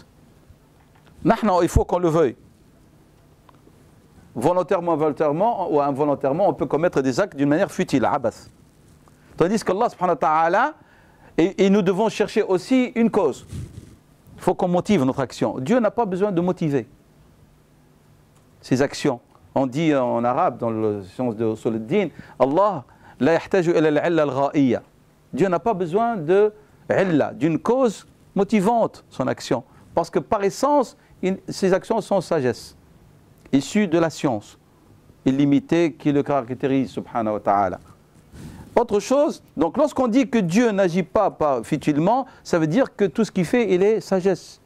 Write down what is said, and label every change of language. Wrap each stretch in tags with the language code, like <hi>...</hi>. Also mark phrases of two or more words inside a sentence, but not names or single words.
<fr>Nahna, il faut qu'on le veuille. Volontairement, involontairement ou involontairement, on peut commettre des actes d'une manière futile, abath. Tandis qu'</fr> <ar>الله سبحانه وتعالى,</ar> <fr>et nous devons chercher aussi une cause. Il faut qu'on motive notre action. Dieu n'a pas besoin de motiver ses actions. On dit en arabe, dans la science de</fr> <ar>أصول الدين, الله لا يحتاج إلى العلة الغائية.</ar> <fr>Dieu n'a pas besoin d'une cause motivante, son action. Parce que par essence, ses actions sont sagesse, issues de la science illimitée qui le caractérise,</fr> <ar>سبحانه وتعالى.</ar> <fr>Autre chose, donc lorsqu'on dit que Dieu n'agit pas futilement, ça veut dire que tout ce qu'il fait, il est sagesse.</fr>